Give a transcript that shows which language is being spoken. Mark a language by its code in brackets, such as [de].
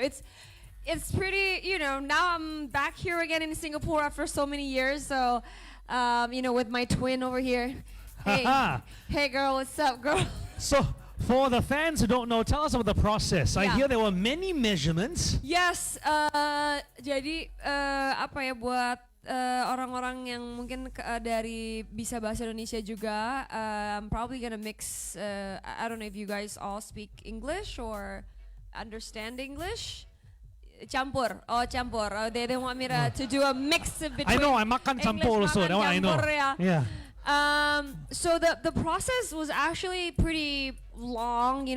[en] So it's pretty, now I'm back here again in Singapore after so many years. So, with my twin over here. Hey, hey girl, what's up, girl? So, for the fans who don't know, tell us about the process. I hear there were many measurements. [id] Yes, jadi apa ya buat orang-orang yang mungkin dari bisa bahasa Indonesia juga, [en] I'm probably gonna mix. I don't know if you guys all speak English or understand English. Campur. They want me to do a mix between. I know, I [id] makan campur [en] also. That one I know. Yeah. So the process was actually pretty long.